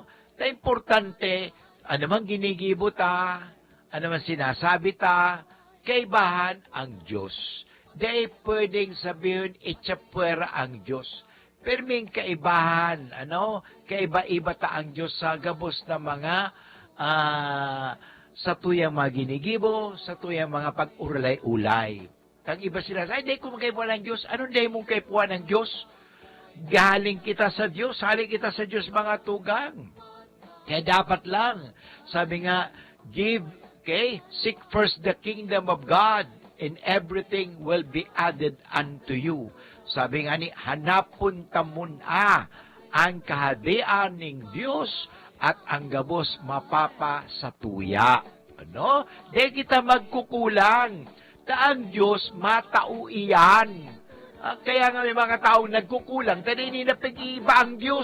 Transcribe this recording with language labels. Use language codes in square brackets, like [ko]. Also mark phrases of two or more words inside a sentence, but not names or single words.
[bik] Na importante, ano man ginigibo ta, ano man sinasabi ta, kaibahan ang Diyos. [tl] Di pwedeng sabihin, itsapwera ang Diyos. [bik] Perming kaibahan, ano? Kaiba-iba ta ang Diyos sa gabos na mga sa tuyang mga ginigibo, sa tuyang mga pag-urlay-ulay. Kang iba sila, ay, di ko magkaipuan ng Diyos. Anong di mong kaipuan ng Diyos? Galing kita sa Diyos, haling kita sa Diyos mga tugang. [tl] Kaya dapat lang, sabi nga, [en] seek first the kingdom of God, and everything will be added unto you. [bik] Sabi nga ni, hanapon tamon ang kahadian ng Diyos at ang gabos mapapa sa tuya. Ano? Di kita magkukulang. Ang Diyos matao iyan. [tl] Kaya nga may mga taong nagkukulang, dahil hindi na pag-iiba ang Diyos.